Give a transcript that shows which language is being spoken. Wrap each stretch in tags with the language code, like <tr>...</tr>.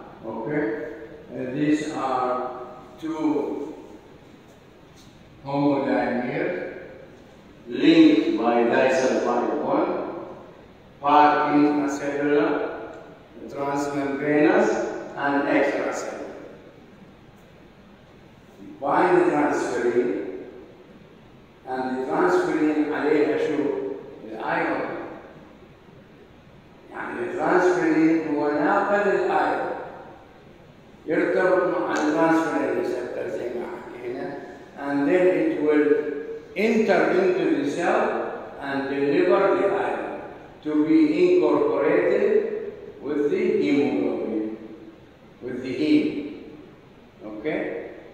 <en>Okay, these are two homodimers linked by disulfide bond, part intracellular, transmembranous, and extracellular. Bind the transferrin, and the transferrin</en> <ar>عليها شو؟ الأيرون. يعني الترانسفيرين هو ناقل الأيرون. يرتبط مع الترانسفيرين receptor زي ما حكينا,</ar> <en>and then it will enter into the cell and deliver the iron to be incorporated with the hemoglobin, with the heme. Okay?</en>